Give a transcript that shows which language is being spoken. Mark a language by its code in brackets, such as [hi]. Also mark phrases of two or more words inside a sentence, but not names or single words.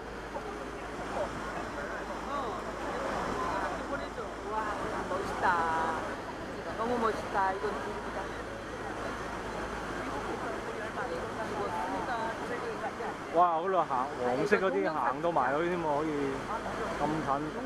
[ko] 이거 좀 보내줘. 와, 멋있다. 너무 멋있다. 이건 진짜. 哇！ [yue] 嗰度行黃色嗰啲行到埋去添喎，可以咁近。